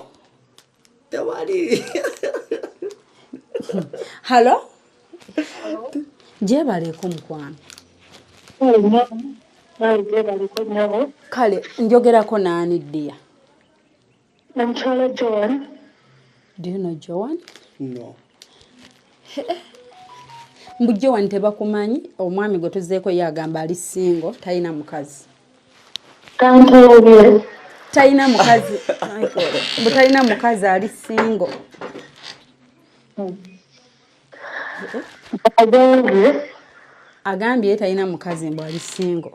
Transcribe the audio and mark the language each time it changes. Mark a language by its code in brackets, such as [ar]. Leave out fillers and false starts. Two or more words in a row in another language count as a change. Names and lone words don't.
[lg] tewali halo gyebaleko mukwano kale njogerako naani ddiya Namukyala Joan. [en] Do you know Joan? No. [lg] Mbu Joan tebakumanyi omwami gwe tuzzeeko ye agamba ali single talina mukazi. Kantuubye. Talina mukazi. Mbu talina mukazi ali single. Agambye talina mukazi mbu ali single.